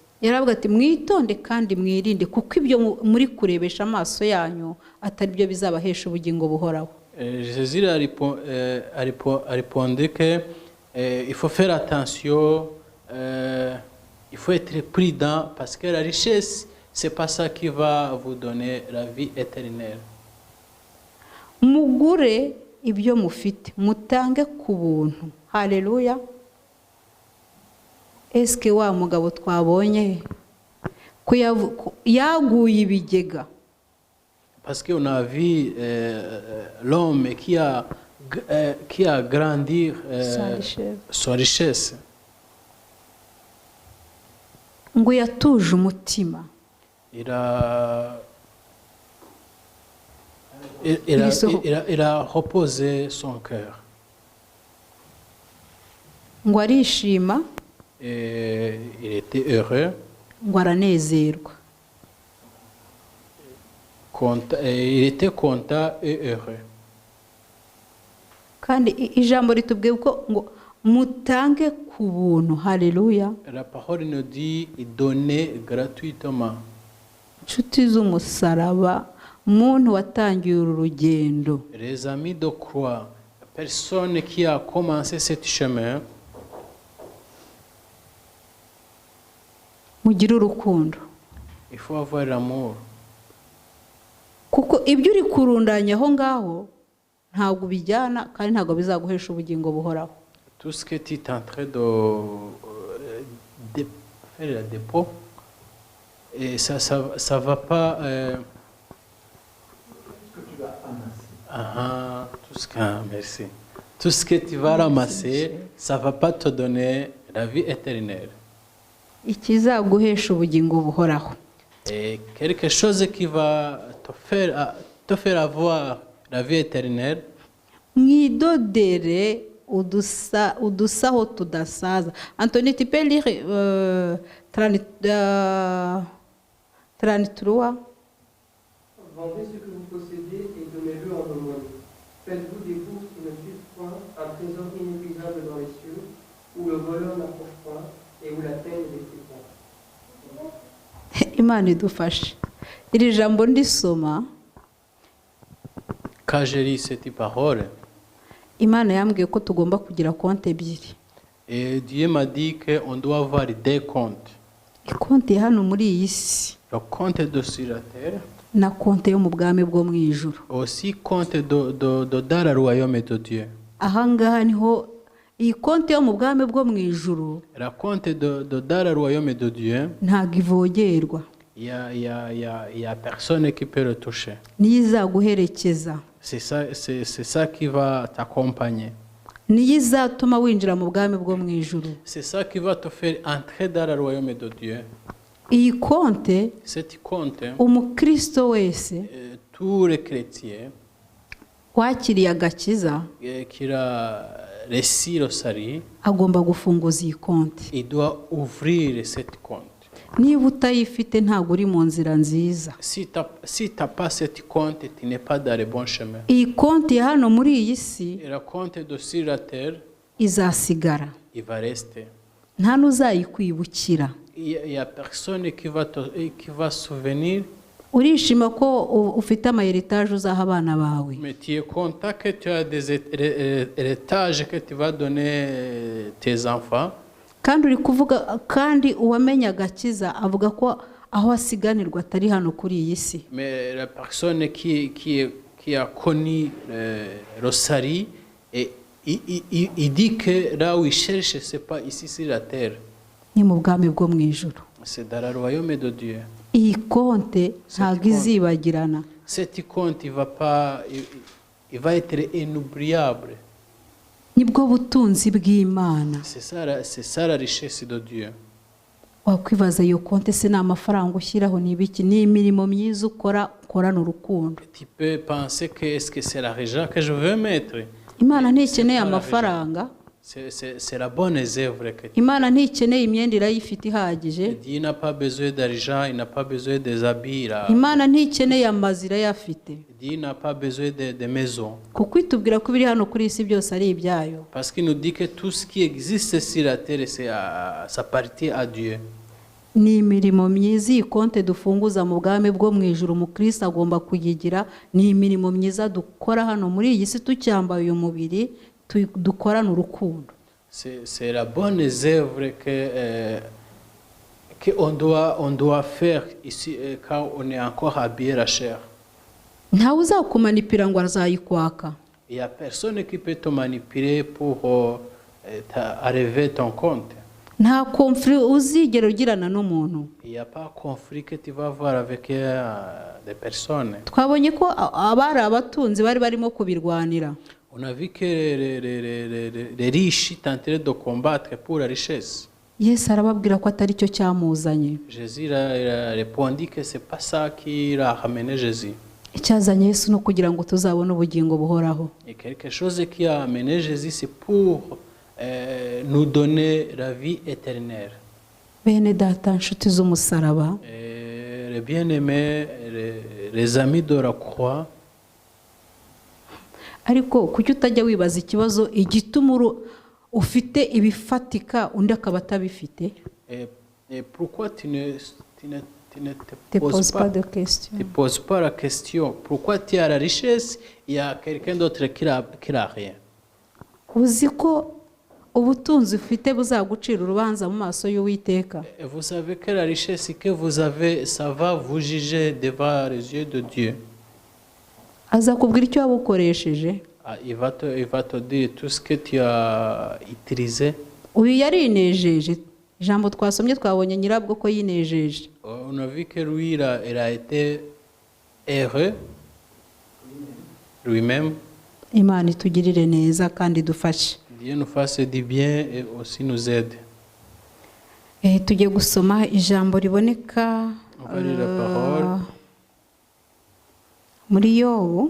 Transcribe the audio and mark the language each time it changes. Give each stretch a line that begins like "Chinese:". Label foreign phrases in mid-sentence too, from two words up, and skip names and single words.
Kinyarwanda: yaravuga ati mwitonde kandi mwirinde kuko ibyo muri kurebesha amaso yanyu atari byo bizabahesha ubugingo buhoraho.
French: Jésus a répondu que il faut faire attention, il faut être prudent parce que la richesse, c'est pas ça qui va vous donner la vie éternelle.
Kinyarwanda: Mugure ibyo mufite mutange ku buntu. Haleluya. Eske wa mugabo twabonye yaguye ibigega?
French: Parce qu'on a vu l'homme qui a grandi sa richesse.
Kinyarwanda: Ngo yatuje umutima.
French: Il a reposé son cœur.
Kinyarwanda: Ngo arishima.
French: Et il était heureux.
Kinyarwanda: Ngo aranezerwa.
French: Il était content et heureux.
Kinyarwanda: Kandi ijambo ritubwiye ko ngo mutange ku buntu. Haleluya.
French: La parole nous dit donner gratuitement.
Kinyarwanda: Inshuti z'umusaraba, umuntu watangiye uru rugendo,
French: Les amis de croix, personne qui a commencé ce chemin,
Kinyarwanda: mugire urukundo.
French: il faut avoir l'amour.
Kinyarwanda: Kuko ibyo uri kurundanya aho ngaho ntabwo bijyana kandi ntabwo bizaguhesha ubugingo buhoraho.
French: Tout ce que tu es en train de faire le dépôt, et ça va pas. Merci. Tout ce que tu vas ramasser, ça va pas te donner la vie éternelle.
Kinyarwanda: Ikizaguhesha ubugingo buhoraho.
French: Et quelque chose qui va te faire avoir la vie éternelle.
Kinyarwanda: Mwidodere udusaho tudasaza.
French: Anthony, tu peux lire 33. Vendez ce que vous possédez et donnez-le en aumône. Faites-vous des bourses qui ne suivent point, un trésor inépuisable dans les cieux, où le voleur n'approche point et où la teigne ne détruit pas.
Kinyarwanda: Imana idufashe. Iri jambo ndisoma,
French: Quand je lis cette parole,
Kinyarwanda: Imana yambwiye ko tugomba kugira konti ebyiri.
French: et Dieu m'a dit qu'on doit avoir deux comptes.
Kinyarwanda: Konti ya hano muri iyi si
French: Le compte de sur la terre,
Kinyarwanda: na konti yo mu bwami bwo mu ijuru.
French: aussi compte dans le royaume de Dieu.
Kinyarwanda: Aha ngaha niho iyi konti yo mu bwami bwo mu ijuru
French: La compte dans le royaume de Dieu,
Kinyarwanda: ntabwo ivogerwa.
French: il y a personne qui peut le toucher.
Kinyarwanda: Niyo izaguherekeza.
French: C'est ça qui va t'accompagner.
Kinyarwanda: Niyo izatuma winjira mu bwami bwo mu ijuru.
French: C'est ça qui va te faire entrer dans le royaume de Dieu.
Kinyarwanda: Iyi konti
French: Cette compte,
Kinyarwanda: umukristo wese
French: tous les chrétiens
Kinyarwanda: wakiriye agakiza
French: qui a reçu le salut,
Kinyarwanda: agomba gufunguza iyi konti.
French: il doit ouvrir cette compte.
Kinyarwanda: Niba utayifite ntabwo uri mu nzira nziza.
French: Si tu n'as pas cette compte, tu n'es pas dans le bon chemin.
Kinyarwanda: Iyi konti ya hano muri iyi si
French: Et la compte de sur la terre,
Kinyarwanda: izasigara,
French: il va rester.
Kinyarwanda: nta n'uzayikwibukira.
French: Il y a personne qui va se souvenir
Kinyarwanda: urishima ko ufite amayeritaje uzaha abana bawe,
French: Mais tu es content que tu as des héritages que tu vas donner tes enfants.
Kinyarwanda: kandi uri kuvuga kandi uwamenye agakiza avuga ko aho asiganirwa atari hano kuri iyi si.
French: Mais la personne qui a connu Rosary, et il dit que là où il cherche, ce n'est pas ici sur la terre,
Kinyarwanda: Ni mu bwami bwo mu ijuru.
French: c'est dans le royaume de Dieu.
Kinyarwanda: Iyi konte ntabwo konte. izibagirana.
French: Cet compte, il va être inoubliable.
Kinyarwanda: Nibwo butunzi bw'Imana.
French: C'est ça la richesse de Dieu.
Kinyarwanda: Wakwibaza iyo konte se ni amafaranga ushyiraho ni ibiki? Ni imirimo myiza ukorana urukundo.
French: Tu peux penser que est-ce que c'est l'argent que je veux mettre?
Kinyarwanda: Imana ntikeneye amafaranga.
French: C'est la bonne œuvre que
Kinyarwanda: Imana ntikeneye imyenda irayifite ihagije.
French: Dieu n'a pas besoin d'argent, il n'a pas besoin des habits.
Kinyarwanda: Imana ntikeneye amazu irayafite.
French: Dieu n'a pas besoin de maisons.
Kinyarwanda: Kuko itubwira ko ibiri hano kuri isi byose ari ibyayo.
French: Parce qu'il nous dit que tout ce qui existe sur la terre, ça appartient à Dieu.
Kinyarwanda: Ni imirimo myiza iyi konte dufunguza mu bwami bwo mu ijuru umukristo agomba kuyigira. Ni imirimo myiza dukora hano muri iyi si tucyambaye uyu mubiri dukorana urukundo.
French: C'est la bonne œuvre qu'on doit faire ici quand on est encore habillé la chair.
Kinyarwanda: Ntawe uzakumanipira ngo azayikwaka.
French: Il n'y a personne qui peut te manipuler pour arriver ton compte.
Kinyarwanda: Nta conflit uzigera ugirana n'umuntu.
French: Il n'y a pas de conflit que tu vas avoir avec des personnes.
Kinyarwanda: Twabonye ko abari abatunzi bari barimo kubirwanira.
French: On a vu que les riches tentaient de combattre pour la richesse.
Kinyarwanda: Yesu arababwira ko atari cyo cyamuzanye.
French: Jésus a répondu que ce n'est pas ça qui l'a ramené Jésus.
Kinyarwanda: Icyazanye Yesu no kugira ngo tuzabone ubugingo buhoraho.
French: Et quelque chose qui a amené Jésus, c'est pour nous donner la vie éternelle.
Kinyarwanda: Bene data nshuti z'umusaraba,
French: Les bien-aimés, les amis de la croix,
Kinyarwanda: ariko kuki utajya wibaza ikibazo igituma ufite ibifatika undi akaba atabifite?
French: et pourquoi tu ne Te poses pas de question. Tu ne poses pas la question. Pourquoi tu as la richesse, il y a quelqu'un d'autre qui n'a rien.
Kinyarwanda: Uzi ko ubutunzi ufite buzagucira urubanza mu maso y'Uwiteka.
French: Et vous savez que la richesse que vous avez, ça va vous juger devant les yeux de Dieu.
Kinyarwanda: Azakubwira icyo wabukoresheje.
French: Il va te dire tout ce que tu as utilisé.
Kinyarwanda: Uyu yarinejeje. Ijambo twasomye twabonye nyirabwo ko yinejeje.
French: On a vu que lui, il a été heureux lui-même.
Kinyarwanda: Imana itugirire neza kandi dufashe.
French: Dieu nous fasse du bien et aussi nous aide.
Kinyarwanda: Tugiye gusoma ijambo riboneka
French: On va lire la parole.
Kinyarwanda: Muri Yobu.